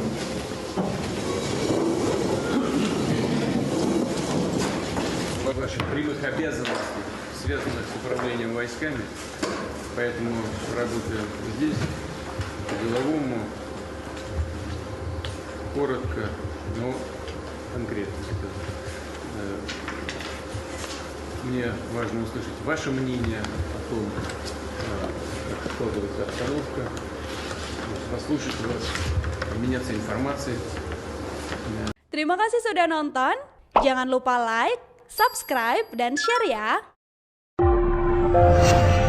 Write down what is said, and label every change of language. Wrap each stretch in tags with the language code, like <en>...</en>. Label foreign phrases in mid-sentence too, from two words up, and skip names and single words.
<ru>Ваших прямых обязанностей, связанных с управлением войсками, поэтому работаю здесь, по-деловому, коротко, но конкретно. Мне важно услышать ваше мнение о том, как складывается обстановка, послушать вас, обменяться информацией.</ru> <id>Terima kasih sudah nonton. Jangan lupa like, subscribe, dan share ya.</id>